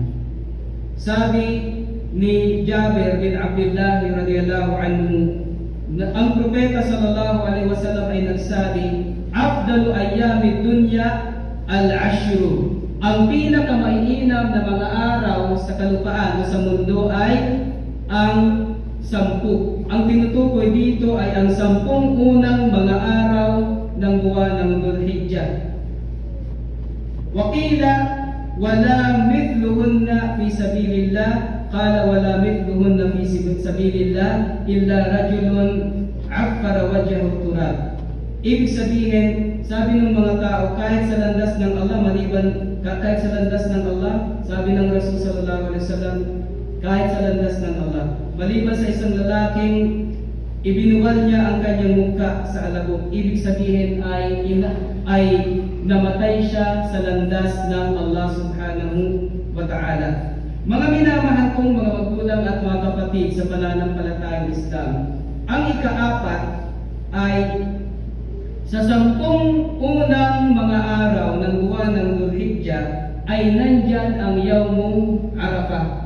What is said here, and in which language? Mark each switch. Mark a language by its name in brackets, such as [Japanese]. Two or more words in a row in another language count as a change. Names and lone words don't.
[Filipino] Sabi ni Jabir bin Abdullah [Arabic] رضي الله عنه, [Filipino] ang propeta [Arabic] صلى الله عليه وسلم [Filipino] ay nagsabi, [Arabic] "أفضل أيام الدنيا العشر." [Filipino] Ang pinakamaiinam na mga araw sa kalupaan o sa mundo ay ang 10. Ang tinutukoy dito ay ang 10 unang mga araw ng buwan ng Dhul-Hijjah. [Arabic] وقيل ولا مثلهن في سبيل الله قال ولا مثلهن في سبيل الله إلا رجل عفر وجهه التراب. [Filipino] Ibig sabihin, sabi ng mga tao, kahit sa landas ng Allah, kahit sa landas ng Allah, sabi ng Rasul [Arabic] صلى الله عليه وسلم, [Filipino] kahit sa landas ng Allah, maliban sa isang lalaking ibinuwal niya ang kanyang muka sa alabok, ibig sabihin ay namatay siya sa landas ng Allah [Arabic] سبحانه وتعالى. [Filipino] Mga minamahal kong mga magulang at mga kapatid sa pananampalatayang Islam, ang ikaapat ay sa 10 unang mga araw ng buwan ng Dhul-Hijjah ay nandyan ang Yawmul Arafah.